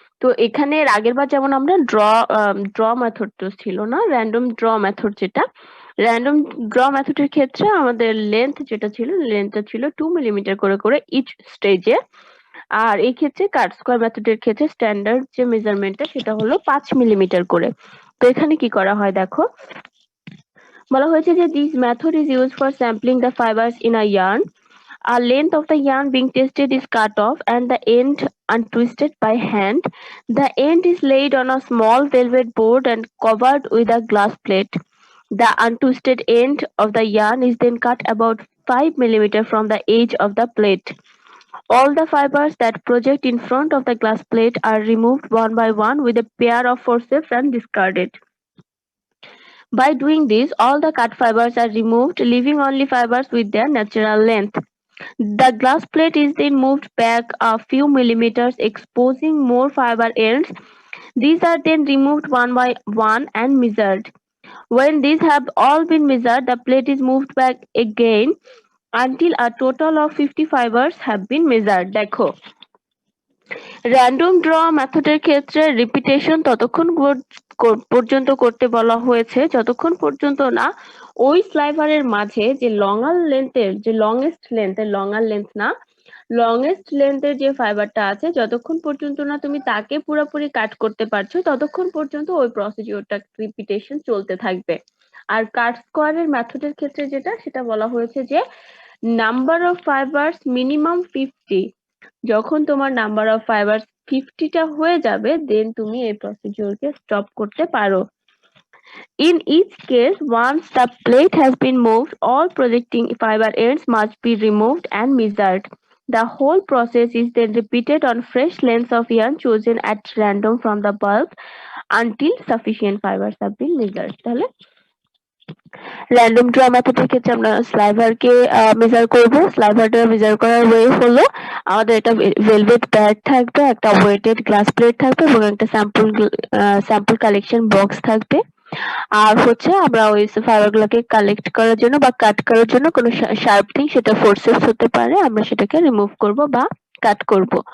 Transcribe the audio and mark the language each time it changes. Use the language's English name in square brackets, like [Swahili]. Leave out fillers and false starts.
[Bangla] তো এখানে এর আগের বার যেমন আমরা ড্র মেথড তো ছিল না, র্যান্ডম ড্র মেথড যেটা, র্যান্ডম ড্র মেথডের ক্ষেত্রে আমাদের যেটা ছিল লেন্থটা ছিল 2 মিলিমিটার করে করে ইচ স্টেজে। আর এই ক্ষেত্রে কাট স্কয়ার মেথডের ক্ষেত্রে স্ট্যান্ডার্ড যে মেজারমেন্টটা সেটা হলো 5 মিলিমিটার করে। তো এখানে কি করা হয় দেখো, বলা হয়েছে যে [English] This method is used for sampling the fibres in a yarn. A length of the yarn being tested is cut off and the end untwisted by hand. The end is laid on a small velvet board and covered with a glass plate. The untwisted end of the yarn is then cut about 5 mm from the edge of the plate. All the fibers that project in front of the glass plate are removed one by one with a pair of forceps and discarded. By doing this, all the cut fibers are removed, leaving only fibers with their natural length. The glass plate is then moved back a few millimeters, exposing more fiber ends. These are then removed one by one and measured. When these have all been measured, the plate is moved back again until a total of 50 fibers have been measured. [Bangla] দেখো, random draw মেথডের ক্ষেত্রে repetition ততক্ষণ পর্যন্ত করতে বলা হয়েছে যতক্ষণ পর্যন্ত না ওই স্লাইভারের মাঝে যে লঙ্গার লেন্থের যে লংগেস্ট লেন্থের লঙ্গার লেন্থ না লংগেস্ট লেন্থের যে ফাইবারটা আছে যতক্ষণ পর্যন্ত না তুমি তাকে পুরোপুরি কাট করতে পারছো ততক্ষণ পর্যন্ত ওই প্রসিডিওরটা রিপিটেশন চলতে থাকবে। আর কাট স্কোয়ারের মেথডের ক্ষেত্রে যেটা সেটা বলা হয়েছে যে নাম্বার অফ ফাইবার্স মিনিমাম 50, যখন তোমার নাম্বার অফ ফাইবার্স 50টা হয়ে যাবে দেন তুমি এই প্রসিডিওরকে স্টপ করতে পারো। [English] In each case, once the plate has been moved, all projecting fiber ends must be removed and measured. The whole process is then repeated on fresh lengths of yarn chosen at random from the bulk until sufficient fibers have been measured. [Bangla] তাহলে random draw মেথডের ক্ষেত্রে আমরা স্লাইভারকে measure করব। স্লাইভারটা measure করার way হলো আমাদের একটা velvet pad থাকবে, একটা ওয়েটেড গ্লাস প্লেট থাকবে এবং একটা স্যাম্পল কালেকশন বক্স থাকবে। আর হচ্ছে আমরা ওই ফাইবার গুলোকে কালেক্ট করার জন্য বা কাট করার জন্য কোনো শার্প থিং, সেটা ফোর্সেপস হতে পারে, আমরা সেটাকে রিমুভ করব বা কাট করব।